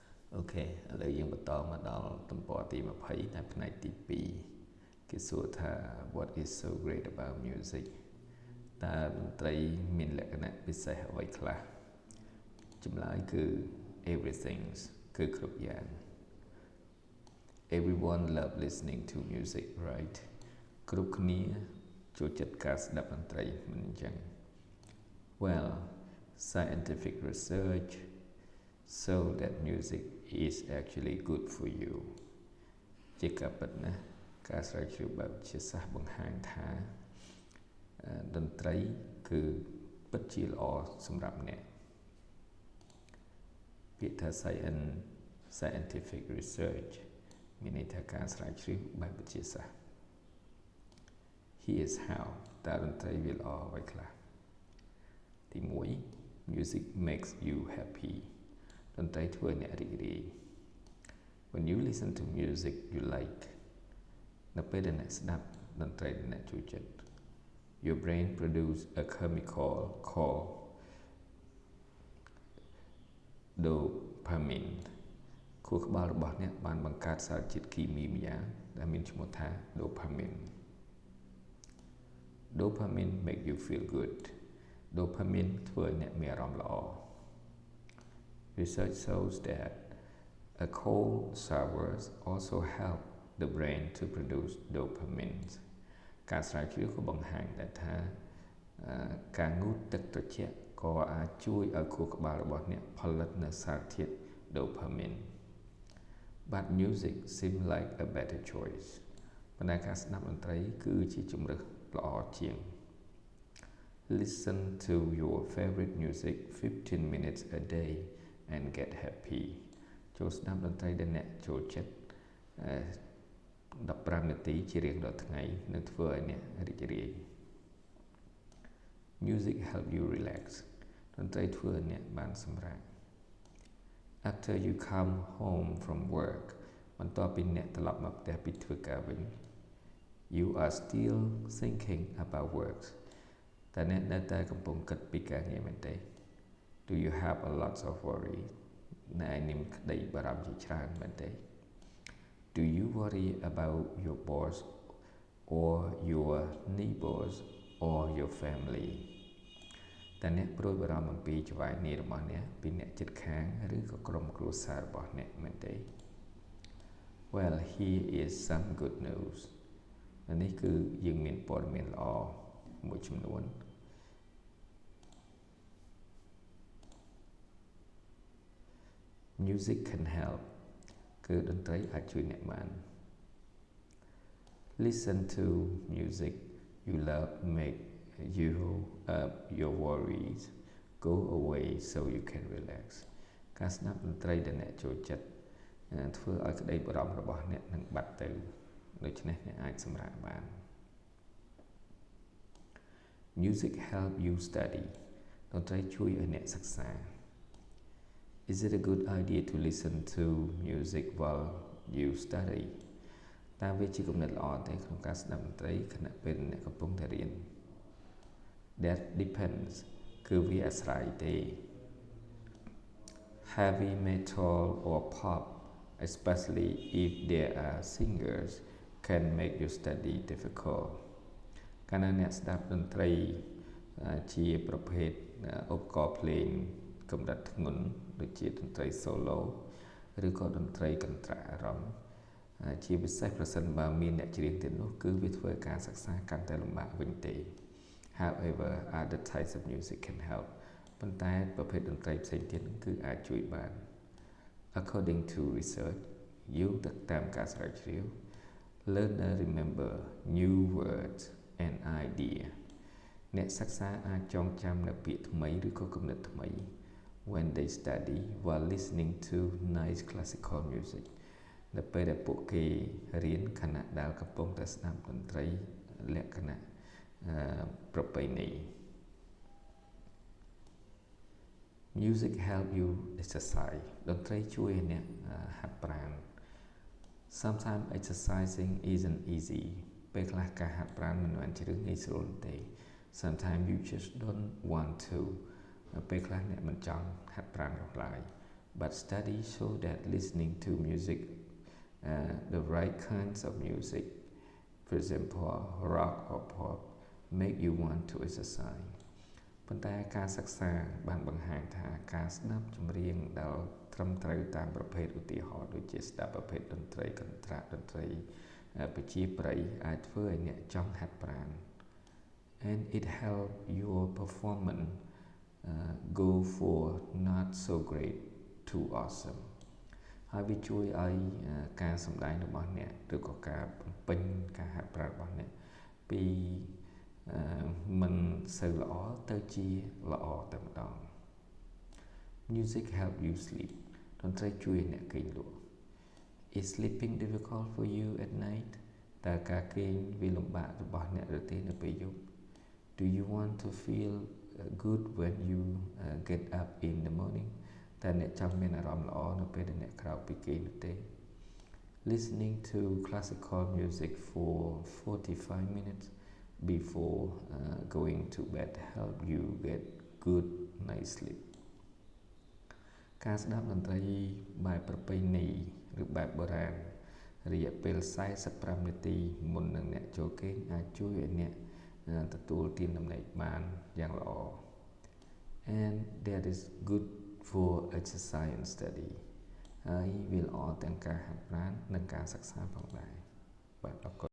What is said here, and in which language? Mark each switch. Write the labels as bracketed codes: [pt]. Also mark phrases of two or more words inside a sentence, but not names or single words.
[km] អូខេឥឡូវយើងបន្តមកដល់ទំព័រទី20នៅផ្នែកទី2គេសួរថា [en] what is so great about music [km] តើតន្ត្រីមានលក្ខណៈពិសេសអ្វីខ្លះចម្លើយគឺ everything គឺគ្រប់យ៉ាង [en] everyone love listening to music right [km] គ្រប់គ្នាចូលចិត្តការស្ដាប់តន្ត្រីមិនអញ្ចឹង [en] well scientific research so that music is actually good for you [km] ជាការពិតណាស់ការស្រាវជ្រាវបែបវិទ្យាសាស្ត្របង្ហាញថាតន្ត្រីគឺពិតជាល្អសម្រាប់អ្នក ពាក្យថា [en] scientific research [km] មានន័យថាការស្រាវជ្រាវបែបវិទ្យាសាស្ត្រ [en] Here's how [km] តើតន្ត្រីវាល្អ អ្វីខ្លះទី1 [en] music makes you happy [km] តន្ត្រីធ្វើអ្នករីករាយ [en] When you listen to music you like [km] នៅពេលដែលអ្នកស្ដាប់តន្ត្រីដែលអ្នកចូលចិត្ត [en] your brain produce a chemical called dopamine [km] ខួរក្បាលរបស់អ្នកបានបង្កើតសារជាតិគីមីម្យ៉ាងដែលមានឈ្មោះថា dopamine [en] Dopamine make you feel good Dopamine [km] ធ្វើឲ្យអ្នកមានអារម្មណ៍ល្អ [en] Research shows that a cold showers also help the brain to produce dopamine [km] ការស្រាវជ្រាវក៏បង្ហាញដែរថាការងូតទឹកត្រជាក់ក៏អាចជួយឲ្យខួរក្បាលរបស់អ្នកផលិតនូវសារធាតុ dopamine [en] but music seems like a better choice [km] ប៉ុន្តែការស្ដាប់តន្ត្រីគឺជាជម្រើសល្អជាង [en] Listen to your favorite music 15 minutes a day and get happy [km] ចូលស្ដាប់តន្ត្រីដែលអ្នកចូលចិត្ត 15នាទីជារៀងរាល់ថ្ងៃនឹងធ្វើឲ្យអ្នករីករាយ [en] Music help you relax [km] តន្ត្រីធ្វើឲ្យអ្នកបានសម្រាក [en] After you come home from work [km] បន្ទាប់ ពីអ្នកត្រឡប់មកផ្ទះពីធ្វើការវិញ [en] You are still thinking about work [km] តែអ្នកនៅតែកំពុងគិតពីការ ងារមែនទេ [en] Do you have a lot of worry [km] អ្នកឯងមានក្តីបារម្ភជាច្រើនមែនទេ [en] Do you worry about your boss or your neighbors or your family [km] តើអ្នកព្រួយបារម្ភអំពីចៅហ្វាយនាយរបស់អ្នកពីអ្នកជិតខាងឬក៏ក្រុមគ្រួសាររបស់អ្នកមែនទេ [en] Well here is some good news [km] នេះគឺយើងមានព័ត៌មានល្អមួយចំនួន [en] Music can help [km] គឺតន្ត្រីអាចជួយអ្នកបាន [en] Listen to music you love make your worries go away so you can relax [km] ការស្ដាប់តន្ត្រីដែលអ្នកចូលចិត្តធ្វើឲ្យក្តីបារម្ភរបស់អ្នកនឹងបាត់ទៅដូច្នេះអ្នកអាចសម្រាកបាន [en] Music help you study [km] តន្ត្រីជួយឲ្យអ្នកសិក្សា [en] Is it a good idea to listen to music while you study [km] តើវាជាគំនិតល្អទេក្នុងការស្ដាប់តន្ត្រីខណៈពេលអ្នកកំពុងតែរៀន [en] That depends [km] គឺវាអាស្រ័យទេ [en] Heavy metal or pop especially if there are singers can make your study difficult [km] កាលណាអ្នកស្ដាប់តន្ត្រីជាប្រភេទឧបករណ៍ភ្លេងកម្រិតធ្ងន់ដូចជាតន្ត្រី [en] solo [km] ឬក៏តន្ត្រីកន្ត្រាក់អារម្មណ៍ជាពិសេសប្រសិនបើមានអ្នកច្រៀងទៀតនោះគឺវាធ្វើឲ្យការសិក្សា កាន់តែលំបាកវិញទេ [en] However other types of music can help [km] ប៉ុន្តែប្រភេទតន្ត្រីផ្សេងទៀតគឺអាច ជួយបាន [en] According to research [km] យោងទៅតាមការស្រាវជ្រាវ [en] Learner remember new words and idea [km] អ្នកសិក្សាអាចចងចាំនូវពាក្យថ្មីឬក៏គំនិតថ្មី [en] when they study while listening to nice classical music [km] នៅពេលដែលពួកគេរៀនខណៈដែលកំពុងតែស្ដាប់តន្ត្រីលក្ខណៈប្រពៃណី [en] Music help you exercise [km] តន្ត្រីជួយឲ្យអ្នកហាត់ប្រាណ [en] Sometimes exercising isn't easy [km] ពេលខ្លះការហាត់ប្រាណមិនមែនជារឿងងាយស្រួលទេ [en] Sometimes you just don't want to [km] ពេលខ្លះអ្នកមិនចង់ហាត់ប្រាណនោះឡើយ [en] but studies show that listening to music, the right kinds of music, for example rock or pop, make you want to exercise [km] ប៉ុន្តែការសិក្សាបាន បង្ហាញថាការស្ដាប់ចម្រៀងដែលត្រឹមត្រូវតាមប្រភេទឧទាហរណ៍ដូចជាស្ដាប់ប្រភេទតន្ត្រីកន្ត្រាក់តន្ត្រីប្រជាប្រិយអាចធ្វើឲ្យអ្នកចង់ហាត់ប្រាណ [en] and it help your performance go for not so great to awesome [km] ហើយវាជួយ ឲ្យការសម្ដែងរបស់អ្នកឬក៏ការបំពេញការហាត់ប្រាណរបស់អ្នកពីមិនសូវល្អទៅជាល្អតែម្ដង [en] Music help you sleep [km] តន្ត្រីជួយអ្នកគេងល [en] ក់ Is sleeping difficult for you at night [km] តើការគេងវាលំបាករបស់អ្នកឬទេនៅពេលយប់ [en] Do you want to feel good when you get up in the morning [km] តើអ្នកចង់មានអារម្មណ៍ល្អនៅពេលដែលអ្នកក្រោកពីគេង [en] នោះទេ Listening to classical music for 45 minutes before going to bed help you get good night sleep [km] ការស្ដាប់តន្ត្រីបែបប្រពៃណីឬបែបបុរាណរយៈពេល45នាទីមុននឹងអ្នកចូលគេងអាចជួយឲ្យអ្នកទទួលទានដំណេកបានយ៉ាងល្អ [en] and that is good for exercise and study [km] ហើយវាល្អទាំងការហាត់ប្រាណនិងការសិក្សាផងដែរបាទអរគុណ